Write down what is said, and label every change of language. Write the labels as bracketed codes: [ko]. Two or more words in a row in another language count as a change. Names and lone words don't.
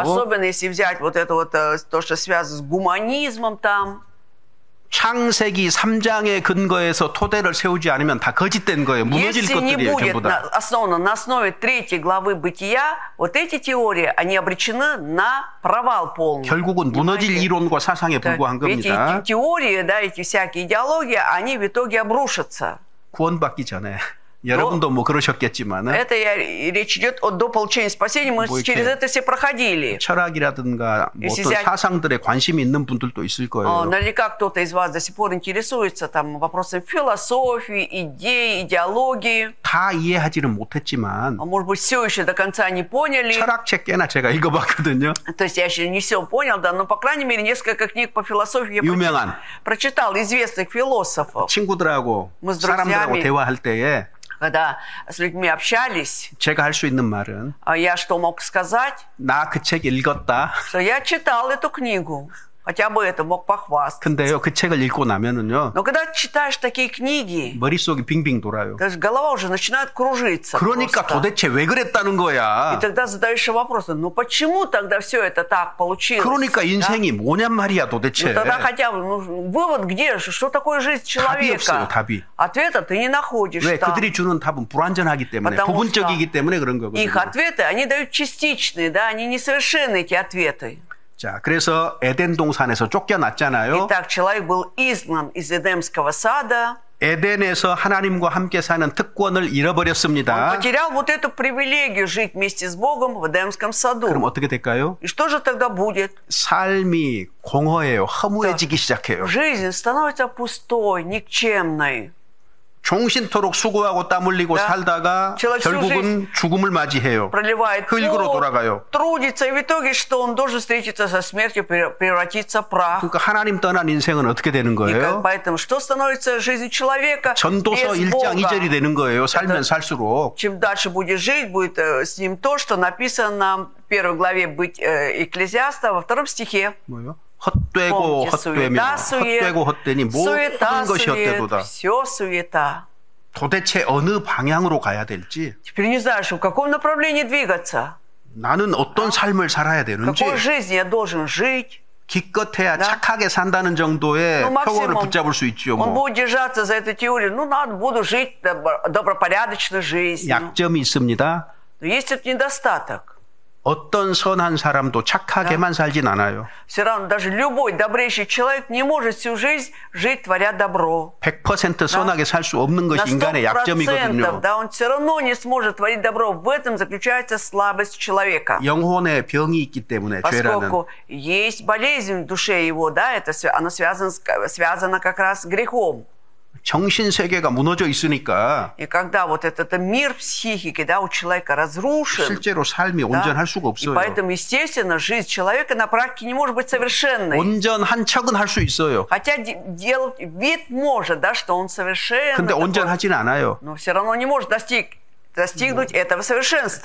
[ru] особенно если взять вот это вот то, что связано с гуманизмом там, [ko] 창세기 3장의 근거에서 토대를 세우지 않으면 다 거짓된 거예요. 무너질 [ru] если не [ko] 것들이에요, [ru] будет [ko] 전부 다. [ru] основано на основе 3 главы Бытия, вот эти теории, они обречены на провал полный. [ko] 결국은 무너질 [ru] Понимаете? [ko] 이론과 사상에 불과한 [ru] Эти [ko] 겁니다. [ru] теории, да, эти всякие идеологии, они в итоге обрушатся. [ko] 구원받기 전에. 여러분도 뭐 그러셨겠지만 [ru] Это речь идет до получения спасения, мы [ko] 뭐 [ru] через [ko] 이렇게 [ru] это все проходили. [ko] 철학이라든가 뭐 [ru] если [ko] 어떤 [ru] взять- [ko] 사상들에 관심이 있는 분들도 있을 거예요. [ru] Наверняка кто-то из вас до сих пор интересуется там вопросами философии, идей, идеологии. [ko] 다 이해하지는 못했지만 [ru] А может быть, все еще до конца не поняли. [ko] 철학책 꽤나 제가 읽어봤거든요. [ru] То есть я еще не все понял, да, но, по крайней мере, несколько книг по философии я [ko] 유명한 [ru] прочитал известных философов. [ko] 친구들하고 뭐 с 사람들하고 [ru] друзьями. [ko] 대화할 때에 [ru] Когда с людьми общались, [ko] 제가 할 수 있는 말은 [ru] я что мог сказать? [ko] 나 그 책 읽었다. [ru] Что я читал эту книгу. хотя бы это мог похвастаться. [ko] 근데요, 그 책을 읽고 나면은요, [ru] Но когда читаешь такие книги, [ko] 머릿속이 빙빙 돌아요. [ru] даже голова уже начинает кружиться. [ko] 그러니까 [ru] просто. [ko] 도대체 왜 그랬다는 [ru] И [ko] 거야. [ru] тогда задаешься вопросом, ну почему тогда все это так получилось? [ko] 그러니까 [ru] да? [ko] 인생이 뭐냔 말이야, [ru] Ну, [ko] 도대체. [ru] тогда хотя бы вывод где же? Что такое жизнь [ko] 답이 없어요, [ru] человека? [ko] 답이. [ru] Ответа ты не находишь [ko] 왜? [ru] там. [ko] 그들이 주는 답은 불완전하기 때문에, [ru] Потому [ko] 부분적이기 때문에 그런 거거든요. [ru] Их ответы, они дают частичные, да, они несовершенны, эти ответы. [ko] 자, 그래서 에덴 동산에서 쫓겨났잖아요. [ru] Итак, человек был изгнан из Эдемского сада. [ko] 에덴에서 하나님과 함께 사는 특권을 [ru] Он [ko] 잃어버렸습니다. [ru] потерял вот эту привилегию жить вместе с Богом в Эдемском [ko] 그럼 [ru] саду. [ko] 어떻게 될까요? [ru] И что же тогда будет? [ko] 삶이 공허해요. 허무해지기 시작해요. [ru] Жизнь становится пустой, никчемной. [ko] 종신토록 수고하고 땀 흘리고 [ru] Да. [ko] 살다가 [ru] Человек всю [ko] 결국은 죽음을 맞이해요. [ru] Проливает [ko] 흙으로 [ru] пот, [ko] 돌아가요. [ru] трудится, и в итоге что? Он должен встретиться со смертью, превратиться в прах. [ko] 그러니까 하나님 떠난 인생은 어떻게 되는 거예요? [ru] Поэтому что становится жизнью человека [ko] 전도서 [ru] без [ko] 1장 [ru] Бога? [ko] 2절이 되는 거예요. 살면 살수록. [ru] Чем дальше будешь жить, будет с ним то, что написано в первой главе быть Экклезиаста, во втором стихе. [ko] 뭐요? 헛되고 [ru] Помните, [ko] 헛되며 헛되고 헛되니 모든 것이 헛되도다. [ru] все суета. [ko] 도대체 어느 방향으로 가야 될지, [ru] Теперь не знаешь, в каком направлении двигаться. [ko] 나는 어떤 삶을 살아야 되는지, [ru] Какой жизнью я должен жить. [ko] 기껏해야 착하게 산다는 정도의 [ru] Ну, [ko] 표어를 [ru] максимум, [ko] 붙잡을 수 있죠. [ru] он [ko] 뭐. [ru] будет держаться за эту теорию. Ну, надо, буду жить добропорядочной жизнью. [ko] 약점이 있습니다. [ru] Но есть этот недостаток. [ko] 어떤 선한 사람도 착하게만 살진 않아요. [ru] Все равно даже любой добрейший человек не может всю жизнь жить, творя добро. [ko] 100% 선하게 살 수 없는 [ru] На [ko] 것이 인간의 [ru] 100%, [ko] 약점이거든요. [ru] да, он все равно не сможет творить добро. В этом заключается слабость человека. [ko] 영혼에 병이 있기 때문에 죄라는. [ru] Поскольку есть болезнь в душе его, да, она связана как раз с грехом. [ko] 정신 세계가 무너져 있으니까 [ru] И когда вот этот мир психики, да, у человека разрушен, [ko] 실제로 삶이 [ru] да, [ko] 온전할 수가 [ru] и [ko] 없어요. [ru] поэтому, естественно, жизнь человека на практике не может быть совершенной. [ko] 온전한 척은 할 수 있어요. [ru] Хотя делать вид может, да, что он совершенный, [ko] 근데 [ru] такой, [ko] 온전하진 않아요. [ru] но все равно не может достигнуть этого совершенства.